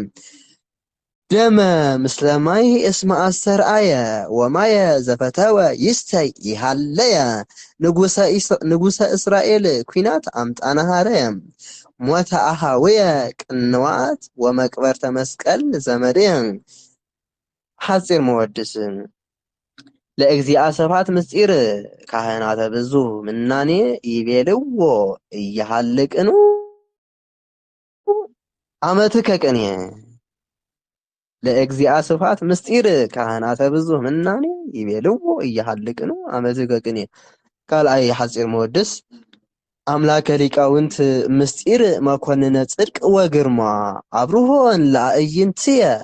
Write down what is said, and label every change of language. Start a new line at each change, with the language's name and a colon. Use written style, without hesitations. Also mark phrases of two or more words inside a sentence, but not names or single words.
Geez: ደመ ምስለ ማይ እስመ አስተርአየ ወማየ ዘፈተወ ይስተይ ይሃለየ ንጉሠ እስራኤል ኩናት አምጣነ ኀረየ ሞተ አኀዌየ ቅንዋት ወመቅበርተ መስቀል ዘመድየ። ሐጺር መወድስ ለእግዚአ ስብሐት ምስጢር ካህናተ ብዙ ምናኔ ይቤልዎ እያሃልቅኑ አመትከ ቅኔ ለእግዚአ ስብሐት ምስጢር ካህናተ ብዙ ምናኔ ይቤልዎ እያሃልቅኑ አመትከ ቅኔ። ካልአይ ሐጺር መወድስ አምላከ ሊቃውንት ምስጢር መኮንነ ጽድቅ ወግርማ አብርሆን ለአዕይንትየ